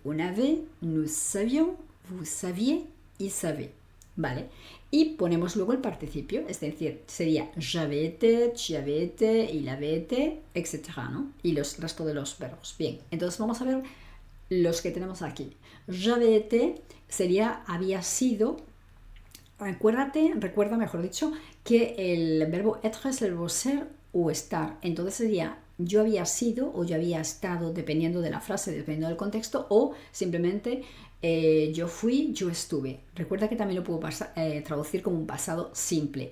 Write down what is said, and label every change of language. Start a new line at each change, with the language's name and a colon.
French: On avait, nous savions, vous saviez, il savait.
Spanish: ¿Vale? Y ponemos luego el participio, es decir, sería
French: j'avais été, tu avais été, il avait été,
Spanish: etc., ¿no? Y el resto de los verbos. Bien, entonces vamos a ver los que tenemos aquí.
French: J'avais été
Spanish: sería había sido. Recuerda, mejor dicho, que el verbo être es el verbo ser o estar. Entonces sería yo había sido o yo había estado, dependiendo de la frase, dependiendo del contexto, o simplemente yo fui, yo estuve. Recuerda que también lo puedo traducir como un pasado simple.